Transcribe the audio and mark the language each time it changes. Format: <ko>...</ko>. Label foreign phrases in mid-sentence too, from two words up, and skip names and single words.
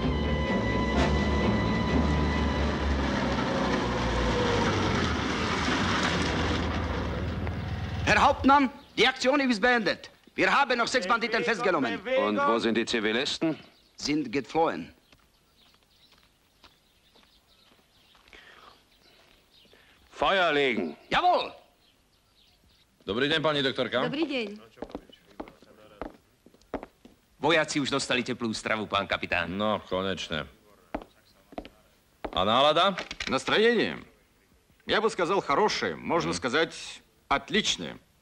<de>Herr Hauptmann, die Aktion ist beendet. Wir haben noch 6 Banditen festgenommen. Und wo sind die Zivilisten? Sind geflohen. Feuer legen. Jawohl!</de> <sk>Dobrý deň, pani doktorka. Dobrý deň. Vojaci už dostali teplú stravu, pán kapitán. No, konečne. А nálada?</sk> <ru>Настроение? Я бы сказал, хорошее. Можно сказать, отличное.</ru>